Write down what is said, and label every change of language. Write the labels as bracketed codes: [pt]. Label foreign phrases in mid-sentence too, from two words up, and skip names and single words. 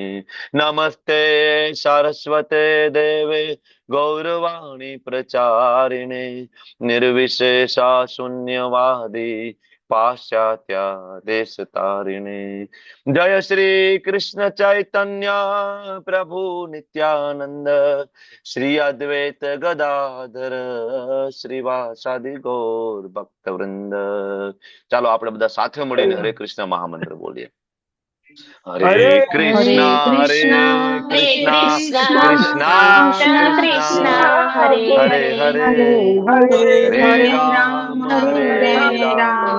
[sa] नमस्ते सरस्वते देवे गौरवाणी प्रचारिणे निर्विशेषा शून्यवादी पाश्चात्य देश तारिणे. जय श्री कृष्ण चैतन्य प्रभु नित्यानंद श्री अद्वैत गदाधर श्रीवासादि गौर भक्त वृंद. [gu] ચાલો આપણે બધા સાથે મળીને હરે કૃષ્ણ મહામંત્ર બોલીએ. [sa] હરે કૃષ્ણ હરે કૃષ્ણ કૃષ્ણ કૃષ્ણ હરે હરે હરે રામ હરે રામ